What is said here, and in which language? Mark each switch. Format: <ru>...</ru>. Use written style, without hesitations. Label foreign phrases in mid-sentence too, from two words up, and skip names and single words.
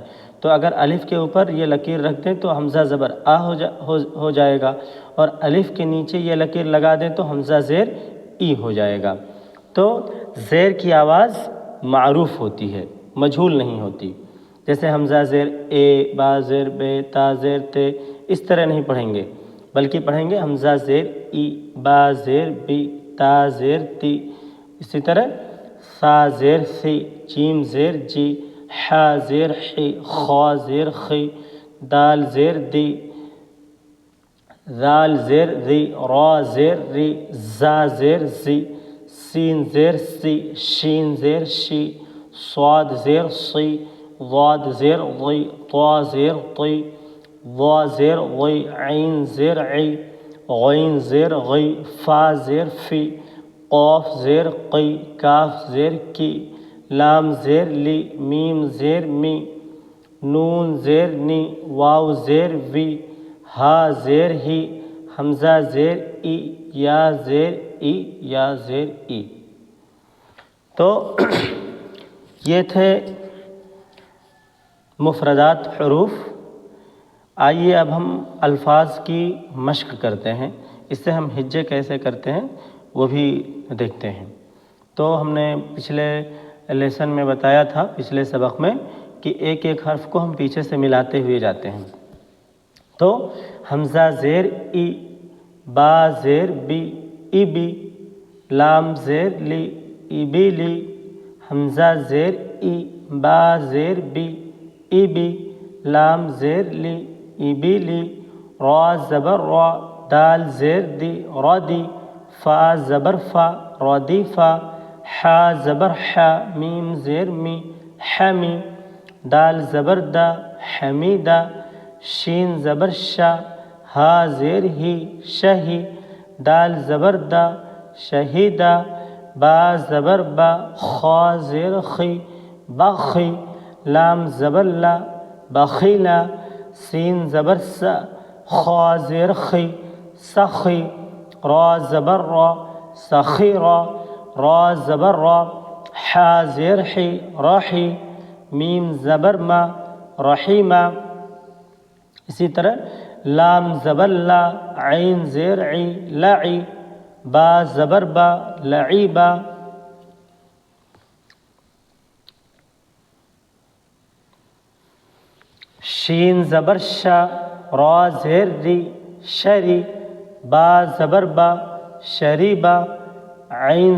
<ur>تو اگر الف کے اوپر یہ لکیر رکھ دیں تو حمزہ زبر آ ہو جائے گا، اور الف کے نیچے یہ لکیر لگا دیں تو حمزہ زیر ای ہو جائے گا۔ تو زیر کی آواز معروف ہوتی ہے، مجہول نہیں ہوتی۔ جیسے حمزہ زیر اے، با زیر بے، تا زیر تے، اس طرح نہیں پڑھیں گے، بلکہ پڑھیں گے حمزہ زیر ای، با زیر بی، تا زیر تی، اسی طرح سا زیر سی، جیم زیر جی، حا زیر حی، خا زیر خی، دال زیر دی، ذال زیر ذی، را زیر ری، زا زیر زی، سین زیر سی، شین زیر شی، صاد زیر صی، ضاد زیر ضی، طا زیر طی، ضا زیر ضی، عین زیر عی، غین زیر غی، فا زیر فی، قاف زیر قی، کاف زیر کی، لام زیر لی، میم زیر می، نون زیر نی، واو زیر وی، ہا زیر ہی، حمزہ زیر ای، یا زیر ای، یا زیر ای۔ تو یہ تھے مفردات حروف۔ آئیے اب ہم الفاظ کی مشق کرتے ہیں، اس سے ہم ہجے کیسے کرتے ہیں وہ بھی دیکھتے ہیں۔ تو ہم نے پچھلے لیسن میں بتایا تھا، پچھلے سبق میں، کہ ایک ایک حرف کو ہم پیچھے سے ملاتے ہوئے جاتے ہیں۔ تو حمزہ زیر ای، با زیر بی، ای بی، لام زیر لی، ای بی لی، حمزہ زیر ای، با زیر بی ایبی، لام زیر لی ایبیلی، را زبر را، دال زیر دی ردی، فا زبر فا ردیفا، حا زبر حا، میم زیر می حمی، دال زبر دا حمیدہ، شین زبر شا، ہا زیر ہی شہی، دال زبر دا شہیدہ، با زبر با، خا زیر خی بخی، لام زبر لا بخیلا، سین زبر سا، خا زیر خی سخی، را زبر را سخیرا، را زبر را، حا زیر حی رحی، میم زبر ما رحیمہ۔ اسی طرح لام زبر لا، عین زیر عی لعی، با زبر با لعیبہ، شین زبر شا، را زیر ری شری، با زبر با شریبہ، عین</ur>